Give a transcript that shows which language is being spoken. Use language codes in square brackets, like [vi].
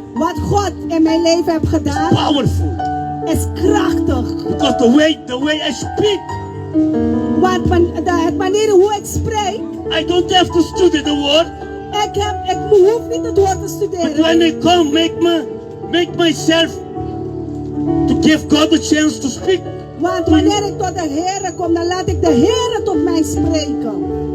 [nl] wat God in mijn leven heeft gedaan. [en] Powerful. [nl] Is krachtig. [en] Because the way I speak, [nl] Want de manier hoe ik spreek. [en] I don't have to study the word. [nl] Ik hoef niet het woord te [en] But [nl] studeren. [en] when I come, make myself to give God a chance to speak. [nl] Want wanneer ik tot de Heer kom, dan laat ik de Heer tot mij spreken.